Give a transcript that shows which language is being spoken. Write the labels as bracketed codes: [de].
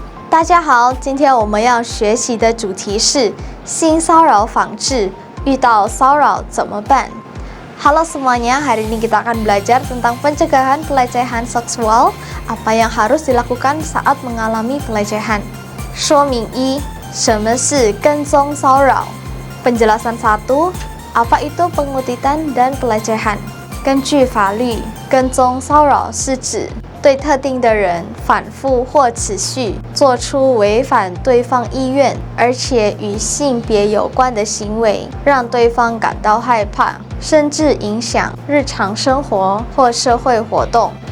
[zh] 大家好，今天我们要学习的主题是性骚扰防治，遇到骚扰怎么办？ [id] Halo semuanya, hari ini kita akan belajar tentang pencegahan pelecehan seksual, apa yang harus dilakukan saat mengalami pelecehan. [zh] 说明一，什么是跟踪骚扰？ [id] Penjelasan 1, apa itu pengutitan dan pelecehan? [zh] 根据法律，跟踪骚扰是指对特定的人反复或持续做出违反对方意愿，而且与性别有关的行为，让对方感到害怕，甚至影响日常生活或社会活动。